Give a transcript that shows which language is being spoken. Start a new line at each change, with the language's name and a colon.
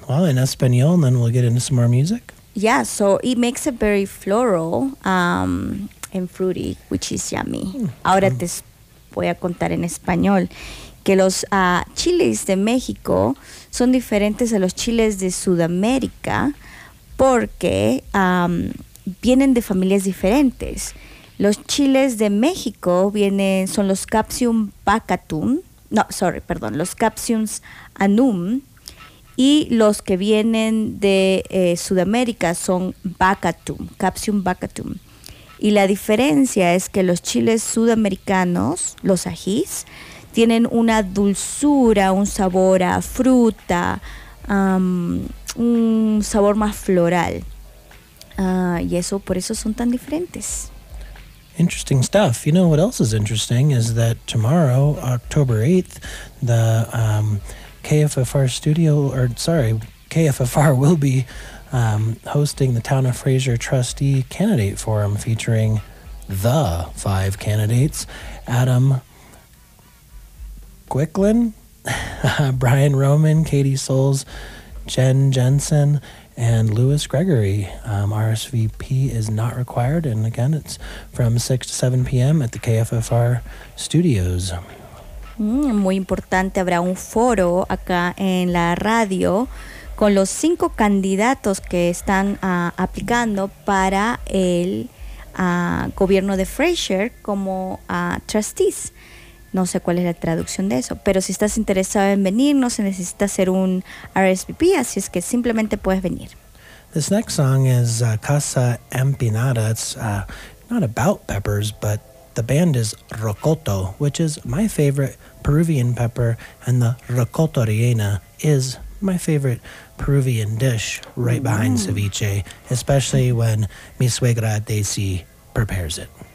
English: Well, in Espanol, and then we'll get into some more music. Yeah, so it makes it very floral and fruity, which is yummy.
Spanish: Ahora te voy a contar en español que los chiles de México son diferentes a los chiles de Sudamérica porque vienen de familias diferentes. Los chiles de México son los capsicum baccatum. No, sorry, perdón, los capsicums annuum y los que vienen de Sudamérica son baccatum, capsicum baccatum. Y la diferencia es que los chiles sudamericanos, los ajís, tienen una dulzura, un sabor a fruta, un sabor más floral. Y eso, por eso son tan diferentes.
English: Interesting stuff. You know what else is interesting is that tomorrow, October 8th, the KFFR will be hosting the Town of Fraser Trustee Candidate Forum featuring the five candidates, Adam Quicklin, Brian Roman, Katie Souls, Jen Jensen, and Lewis Gregory. RSVP is not required, and again, it's from 6 to 7 p.m. at the KFFR studios.
Spanish: Muy importante, habrá un foro acá en la radio con los cinco candidatos que están aplicando para el gobierno de Fraser como trustees. No sé cuál es la traducción de eso, pero si estás interesado en venir, no se necesita hacer un RSVP, así es que simplemente puedes venir.
English: This next song is Casa Empinada. It's not about peppers, but the band is Rocoto, which is my favorite Peruvian pepper, and the rocoto rellena is my favorite Peruvian dish right behind ceviche, especially when
Spanish: mi suegra
English: Daisy prepares it.